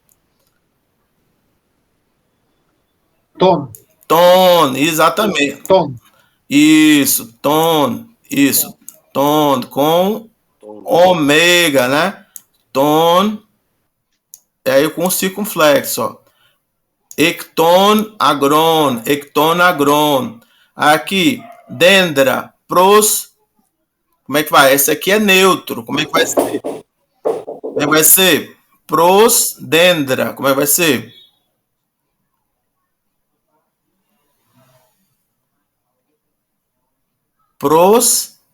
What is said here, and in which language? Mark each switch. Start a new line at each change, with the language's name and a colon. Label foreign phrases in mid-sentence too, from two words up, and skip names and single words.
Portuguese: Tom. Ton, exatamente. Tom. Isso, ton. Isso. Ton com ômega, né? Ton. E aí com circunflexo, ó.
Greek: ἐκ τῶν ἀγρῶν. ἐκ τῶν ἀγρῶν.
Portuguese: Aqui, dendra. Pros. Como é que vai? Esse aqui é neutro. Como é que vai ser? Como é que vai ser?
Greek: πρὸς δένδρα.
Portuguese: Como é que vai ser? Pros.